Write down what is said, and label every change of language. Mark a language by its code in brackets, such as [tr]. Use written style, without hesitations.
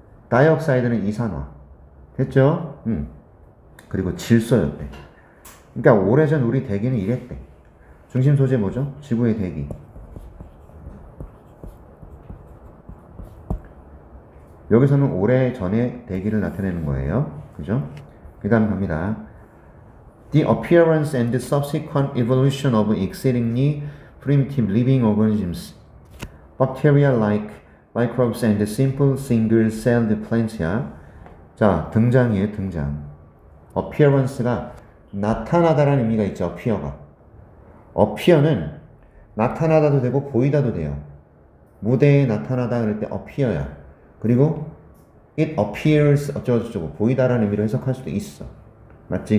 [ko] dioxide는 이산화. 됐죠? 그리고 질소였대. 그러니까 오래전 우리 대기는 이랬대. 중심 소재 뭐죠? 지구의 대기. 여기서는 오래전의 대기를 나타내는 거예요. 그죠? 그 다음 갑니다. [en] The appearance and the subsequent evolution of exceedingly primitive living organisms, bacteria like microbes and simple single-celled plants. [ko] 자, 등장이에요. 등장. appearance가 나타나다라는 의미가 있죠. appear가. appear는 나타나다도 되고 보이다도 돼요. 무대에 나타나다 그럴 때 appear야. 그리고 [en] it appears [ko] 어쩌고저쩌고 보이다라는 의미로 해석할 수도 있어. 맞지?